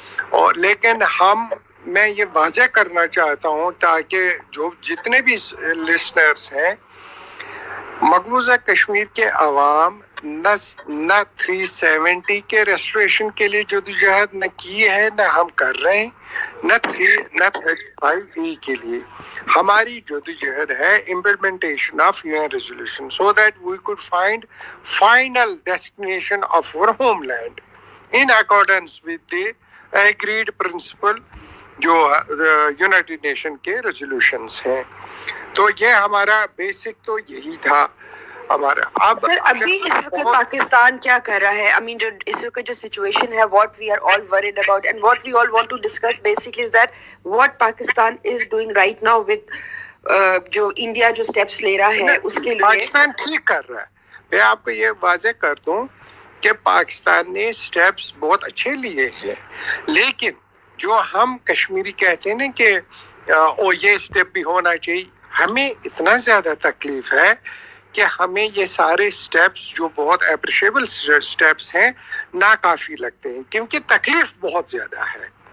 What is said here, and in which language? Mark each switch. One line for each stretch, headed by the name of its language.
Urdu: اور لیکن میں یہ واضح کرنا چاہتا ہوں تاکہ جو جتنے بھی لسنرز ہیں, مقبوضہ کشمیر کے عوام نہ 370 کے ریسٹوریشن کے لیے جدوجہد نہ کی ہے, نہ ہم کر رہے ہیں, نہ 35A کے لیے. ہماری جدوجہد ہے
English: implementation of UN resolution so that we could find final destination of our homeland in accordance with the agreed principle
Urdu: جو یونائٹڈ نیشن کے ریزولوشنز ہیں. تو یہ ہمارا بیسک تو یہی تھا ہمارا. اب ابھی اس وقت پاکستان کیا کر رہا ہے؟
English: I mean
Urdu: جو اس وقت جو سچویشن ہے,
English: what we are all worried about and what we all want to discuss basically is that what Pakistan is doing right now with
Urdu: جو انڈیا جو اسٹیپس لے رہا ہے اس کے لیے. پاکستان ٹھیک کر رہا ہے. میں آپ کو یہ واضح کر دوں کہ پاکستان نے اسٹیپس بہت اچھے لیے ہیں, لیکن جو ہم کشمیری کہتے ہیں نا کہ یہ اسٹیپ بھی ہونا چاہیے, ہمیں اتنا زیادہ تکلیف ہے کہ ہمیں یہ سارے اسٹیپس جو بہت اپریشیبل اسٹیپس ہیں ناکافی لگتے ہیں, کیونکہ تکلیف بہت زیادہ ہے.